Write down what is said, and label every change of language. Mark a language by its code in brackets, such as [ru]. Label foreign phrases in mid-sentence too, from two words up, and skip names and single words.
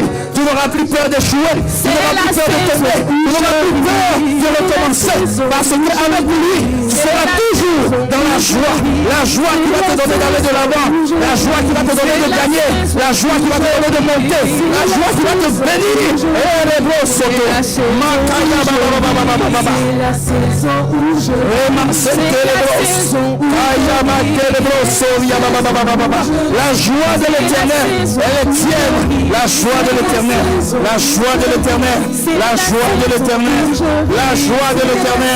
[fr] Tu n'auras plus peur d'échouer. Tu n'auras plus peur de tomber. Tu n'auras plus peur de recommencer. Parce qu'avec lui, tu seras toujours dans la joie qui va te donner d'aller de l'avant, la joie qui va te donner de gagner, la joie qui va te donner de monter, la joie qui va te bénir. Et les bros soto, makaya baba baba baba baba. La joie de l'Éternel, elle est tienne. La joie de l'Éternel, la joie de l'Éternel, la joie de l'Éternel, la joie de l'Éternel.